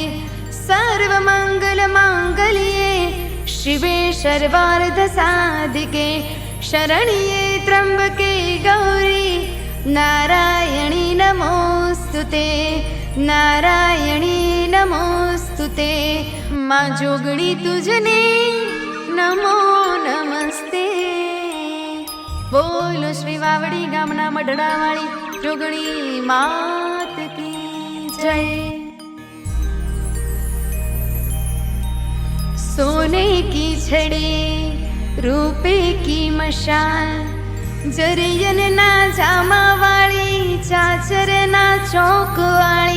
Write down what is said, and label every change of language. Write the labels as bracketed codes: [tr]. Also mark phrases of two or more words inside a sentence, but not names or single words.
[sa] सर्वमंगल मांगल्ये शिवे सर्वार्थ साधिके शरण्ये त्र्यंबके गौरी नारायणी नमोस्तुते नारायणी नमोस्तुते. [gu] માં જોગણી તુઝને નમો નમસ્તે. બોલો શ્રી વાવડી ગામના મઢડાવાળી જોગણી માત [hi] की जय. सोने की छड़ी रूपे की मशाल [gu] જરિયનના જામાવાળી ચાચરના ચોકવાળી